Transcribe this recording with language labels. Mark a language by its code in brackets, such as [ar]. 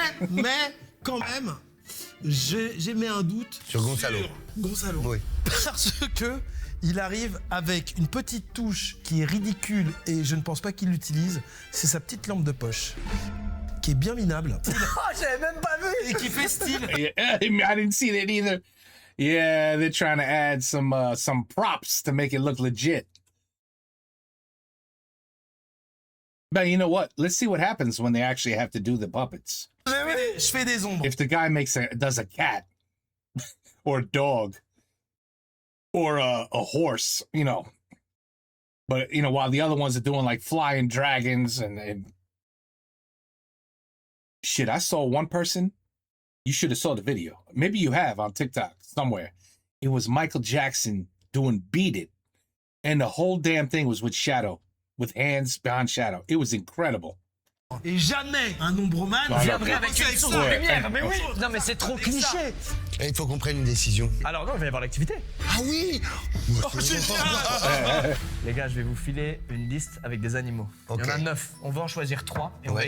[fr] Mais, quand même, j'ai mis un doute Sur Gonzalo. Gonzalo. Oui. Parce que il arrive avec une petite touche qui est ridicule et je ne pense pas qu'il l'utilise. C'est sa petite lampe de poche qui est bien minable Oh, j'avais même pas vu. et qui fait style. [en] Yeah, I didn't see that either. Yeah, they're trying to add some props to make it look legit. But you know what? Let's see what happens when they actually have to do the puppets. [fr] Je fais des ombres. [en] If the guy does a cat or a dog or a horse, you know. But you know, while the other ones are doing like flying dragons and shit, I saw one person. You should have saw the video. Maybe you have on TikTok somewhere. It was Michael Jackson doing Beat It. And the whole damn thing was with Shadow, with hands behind Shadow. It was incredible. [fr] Et jamais un Ombroman Viendrait avec une source de Ouais. lumière. Mais oui. Non, mais c'est trop cliché. Et il faut qu'on prenne une décision. Alors non, il va y avoir l'activité. Ah oui! Les gars, je vais vous filer une liste avec des animaux. Il y en a Ok. 9. On va en choisir 3 et on va Ouais.